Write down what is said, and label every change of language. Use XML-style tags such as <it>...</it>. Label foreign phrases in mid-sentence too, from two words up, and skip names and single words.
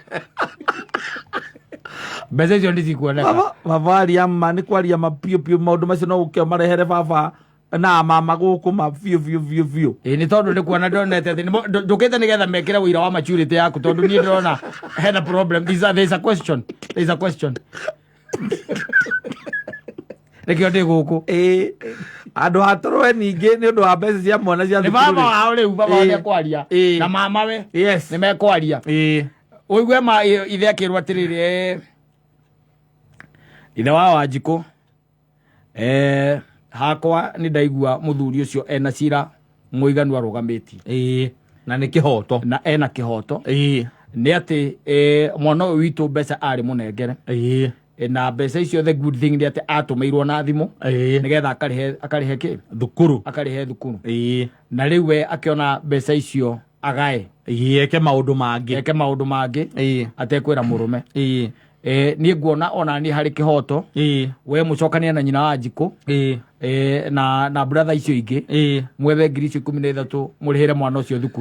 <ki>Mbeca icio ndicikuoneka. Baba aria ma nĩ kwaria ma piũ maũndũ macio no gũkĩo marehere baba na mama gũkũ ma biũ. Nĩ tondũ nĩ kuona ndonete atĩ ndũkĩte nĩgetha mekĩre ũira wa maturity yaku tondũ niĩ ndĩrona hena problem.</ki> <en>There is a question.</en> <ki>Nĩkĩo ndĩ gũkũ. Andũ hatũrwe ningĩ nĩ ũndũ wa mbeca cia mwana cia thukuru. Nĩ baba wao rĩu baba wao nĩekwaria na mamawe nĩ mekwaria. Ũigue ithe akĩrwo atĩrĩrĩ ithe wa Wanjikũ hakwa nĩ ndaigua mũthuri ũcio ena cira mũiganu arũgamĩtie. Na nĩ kĩhoto. Na ena kĩhoto. Nĩ atĩ mwana ũyũ witũ mbeca arĩ mũnengere. Na mbeca icio</ki> <en>the good thing</en> <ki>nĩ atĩ atũmĩirwo na thimũ nĩgetha akarĩhe kĩ? Thukuru. Akarĩhe thukuru. Na rĩu we akĩona mbeca icio agae. Eke maũndũ mangĩ. Atekwĩra mũrũme. Niĩ nguona ona niĩ harĩ kĩhoto we mũcokania na nyina wa Wanjikũ na brother icio ingĩ mwethe ngiri icio 13 mũrĩhĩre mwana ũcio thukuru.</ki>